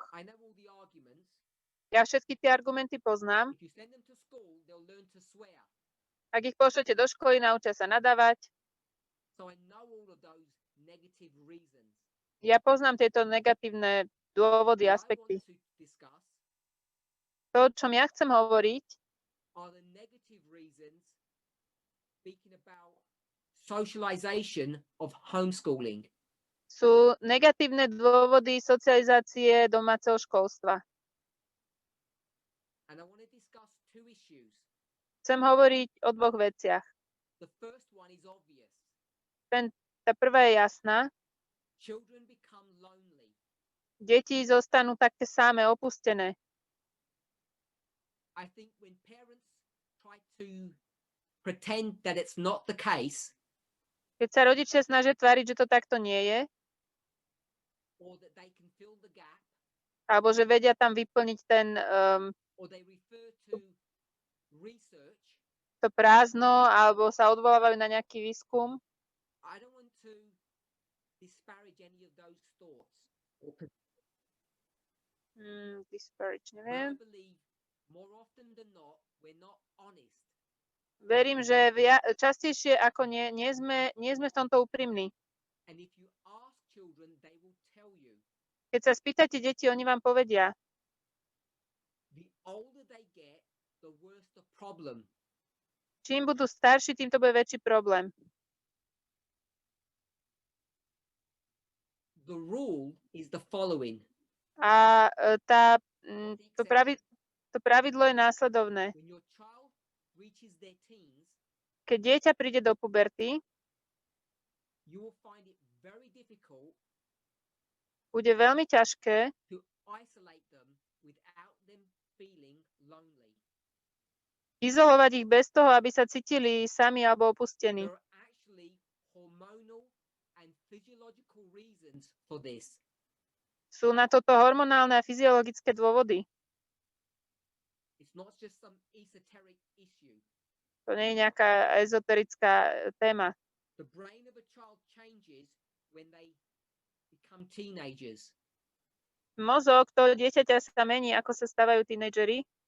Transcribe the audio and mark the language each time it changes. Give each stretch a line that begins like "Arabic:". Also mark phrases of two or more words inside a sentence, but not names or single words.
English: I know all the arguments.
Slovak: Ja všetky tie argumenty poznám.
English: If you send them to school, they'll learn to swear.
Slovak: Ak ich pošlete do školy, naučia sa nadávať.
English: So I know all of those negative reasons.
Slovak: Ja poznám tieto negatívne dôvody,
English: What I
Slovak: aspekty.
English: want to discuss
Slovak: To, o čom ja chcem hovoriť,
English: are the negative reasons speaking about socialization of homeschooling.
Slovak: sú negatívne dôvody socializácie domáceho školstva.
English: And I want to discuss two issues.
Slovak: Chcem hovoriť o dvoch veciach.
English: The first one is obvious.
Slovak: Tá prvá je jasná.
English: Children become lonely.
Slovak: Deti zostanú také samé, opustené.
English: I think when parents try to pretend that it's not the case,
Slovak: Keď sa rodičia snažia tváriť, že to takto nie je,
English: or that they can fill the gap,
Slovak: alebo že vedia tam vyplniť
English: or they refer to research,
Slovak: to prázdno, alebo sa odvolávajú na nejaký výskum,
English: I don't want to disparage any of those thoughts.
Slovak: disparage,
English: But I
Slovak: neviem.
English: believe more often than not, we're not honest.
Slovak: Verím, že častejšie ako nie sme v tomto úprimní.
English: And if you ask children, they will tell you.
Slovak: Keď sa spýtate deti, oni vám povedia,
English: The older they get, the worse the problem.
Slovak: čím budú starší, tým to bude väčší problém.
English: The rule is the following.
Slovak: A to pravidlo je následovné.
English: When your child reaches their teens,
Slovak: Keď dieťa príde do puberty,
English: you will find it very difficult
Slovak: bude veľmi ťažké
English: to isolate them without them feeling lonely.
Slovak: izolovať ich bez toho, aby sa cítili sami alebo opustení.
English: There are actually hormonal and physiological reasons for this.
Slovak: Sú na toto hormonálne a fyziologické dôvody.
English: It's not just some esoteric issue.
Slovak: To nie je nejaká ezoterická téma.
English: The brain of a child changes when they become teenagers.
Slovak: mozog toho dieťaťa sa mení, ako sa stávajú tínedžeri.